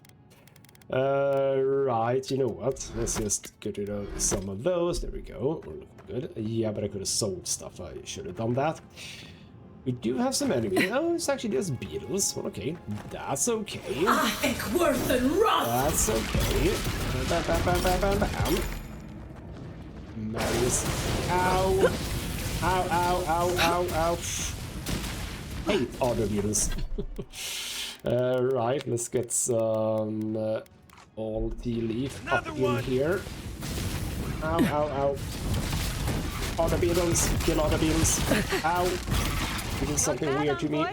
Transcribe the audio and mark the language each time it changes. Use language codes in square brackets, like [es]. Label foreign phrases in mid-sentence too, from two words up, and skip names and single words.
[en] Right, you know what? Let's just get rid of some of those. There we go. We're looking good. Yeah, but I could have sold stuff. I should have done that. We do have some enemies. Oh, it's actually just beetles. Well, okay, that's okay. That's okay. Bam, bam, bam, bam, bam, bam. Marius. Ow. Ow, ow, ow, ow, ow. Hate other beetles. Right, let's get some all tea leaf up in here. Ow, ow, ow. Other beetles. Kill other beetles. Ow. You did something weird to me.